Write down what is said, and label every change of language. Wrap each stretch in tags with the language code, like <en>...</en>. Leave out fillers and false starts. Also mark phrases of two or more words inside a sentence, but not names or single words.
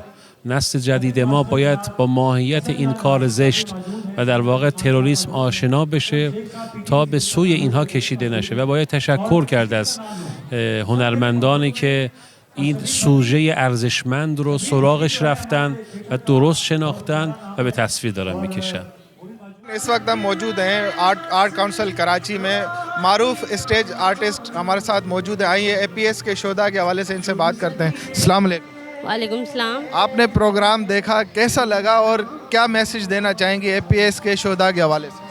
<fa>نسل جدید ما باید با ماهیت این کار زشت و در واقع تروریسم آشنا بشه تا به سوی اینها کشیده نشه، و باید تشکر کرد از هنرمندانی که این سوژه ارزشمند رو سراغش رفتن و درست شناختن و به تصویر دارن میکشن.</fa> <ur>اس وقت ہم موجود ہیں آرٹ کونسل کراچی میں. معروف</ur> <en>stage artist</en> <ur>ہمارے ساتھ موجود ہے. آئیے APS کے شہدا کے حوالے سے ان سے بات کرتے ہیں.</ur> <ar>السلام علیکم. وعلیکم سلام.</ar> <ur>آپ نے پروگرام دیکھا، کیسا لگا اور کیا میسج دینا چاہیں گے APS کے شہدا کے حوالے سے?</ur>